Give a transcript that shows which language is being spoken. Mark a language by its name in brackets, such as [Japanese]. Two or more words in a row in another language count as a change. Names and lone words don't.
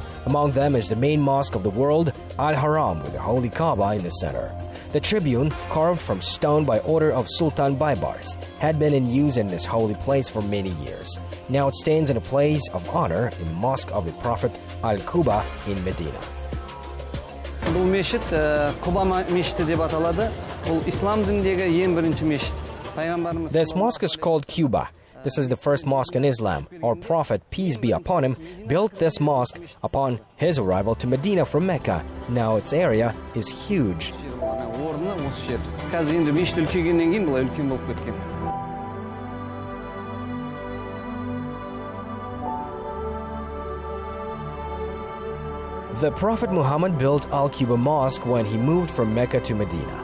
[English] Among them is the main mosque of the world, Al-Haram, with the Holy Kaaba in the center. The tribune, carved from stone by order of Sultan Baybars, had been in use in this holy place for many years. Now it stands in a place of honor in the Mosque of the Prophet Al-Quba in Medina. [Kazakh] Бұл мешіт Құба мешіті деп аталады. Бұл ислам дініндегі ең бірінші мешіт. [English] This mosque is called Quba. This is the first mosque in Islam. Our Prophet, peace be upon him, built this mosque upon his arrival to Medina from Mecca. Now its area is huge. The Prophet Muhammad built Al-Quba Mosque when he moved from Mecca to Medina.